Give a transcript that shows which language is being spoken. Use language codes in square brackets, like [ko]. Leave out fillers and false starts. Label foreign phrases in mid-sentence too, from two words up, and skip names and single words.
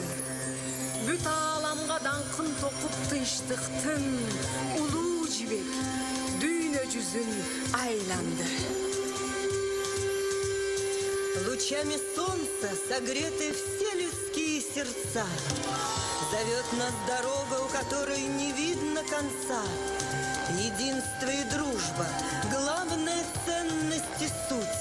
[ky] Бүт ааламга даңкын токуп тынчтыктын улуу жибек дүйнө жүзүн айланды. [ru] Лучами солнца согреты все людские сердца. Зовет нас дорога, у которой не видно конца. Единство и дружба, главная ценность и суть.